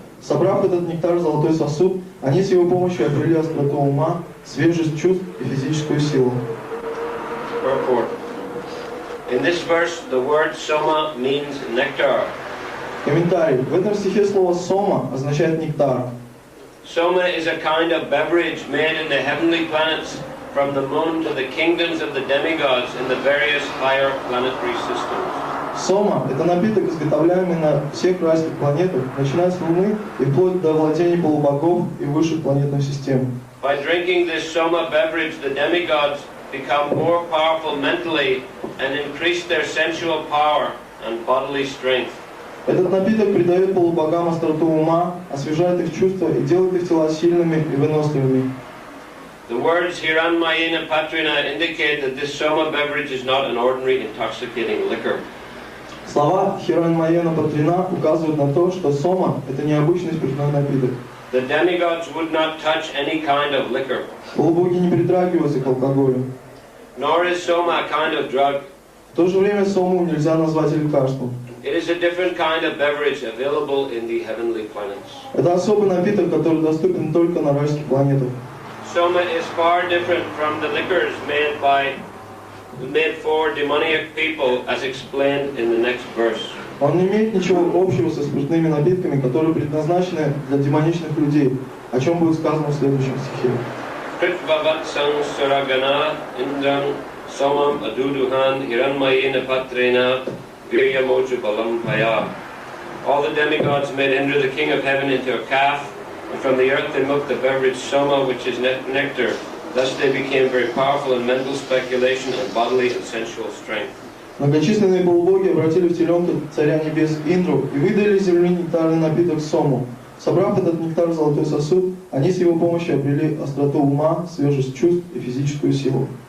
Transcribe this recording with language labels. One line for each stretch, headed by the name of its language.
Russian: Собрав этот нектар в золотой сосуд, они с его помощью обрели остроту ума, свежесть чувств и физическую силу.
English: In this verse, the word soma means nectar.
Russian: Комментарий. В этом стихе слово «сома» означает «нектар».
English: Soma is a kind of beverage made in the heavenly planets from the moon to the kingdoms of the demigods in the various higher planetary systems.
Russian: Сома – это напиток, изготовляемый на всех райских планетах, начиная с Луны и вплоть до владений полубогов и высших планетных систем.
English: By drinking this soma beverage, the demigods become more powerful mentally and increase their sensual power and bodily strength.
Russian: Этот напиток придает полубогам остроту ума, освежает их чувства и делает их тела сильными и выносливыми.
English: The words Hiranmayena Patrina indicate that this soma beverage is not an ordinary intoxicating liquor.
Russian: Слова Хиранмайена Патрина указывают на то, что сома – это необычный спиртной напиток.
English: The demigods would not touch any kind of liquor.
Russian: Полубоги не притрагиваются к алкоголю.
English: Nor is soma a kind of drug.
Russian: В то же время сому нельзя назвать лекарством.
English: It is a different kind of beverage available in the heavenly planets.
Russian: Это особый напиток, который доступен только на райских планетах.
English: Soma is far different from the liquors made for demoniac people, as explained in the next verse.
Russian: Он не имеет ничего общего со спиртными напитками, которые предназначены для демоничных людей, о чем будет сказано в следующем стихе.
Sanskrit: Kritvavatsaṁ suragana indram somam aduduhan hiranmayena patrena viryamoju balam paya.
English: All the demigods made Indra, the king of heaven, into a calf, and from the earth they milked the beverage soma, which is nectar. Thus they became very powerful in mental speculation and bodily and sensual strength.
Russian: Многочисленные полубоги обратили в теленка царя небес Индру и выдали из земли нектарный напиток сому. Собрав этот нектар в золотой сосуд, они с его помощью обрели остроту ума, свежесть чувств и физическую силу.